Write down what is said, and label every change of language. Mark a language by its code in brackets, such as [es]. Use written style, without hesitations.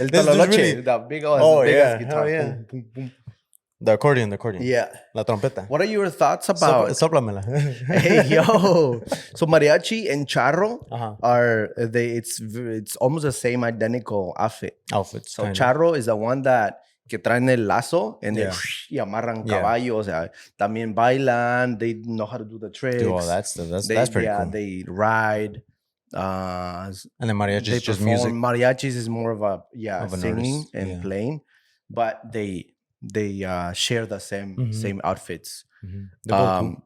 [en] this is really the big ass guitar. Boom, boom, boom. The accordion. Yeah. [es] La trompeta. [en] What are your thoughts about? [es] Sóplamela. [en] Hey, yo. So mariachi and charro are it's almost the same identical outfits. So charro is the one that [es] que traen el lazo [en] and they [es] y amarran caballo. O sea, también bailan. [en] They know how to do the tricks. Do all that stuff. That's pretty cool. They ride. And then mariachi is just music. Mariachis is more of a singing and playing, but they share the same outfits. Cool.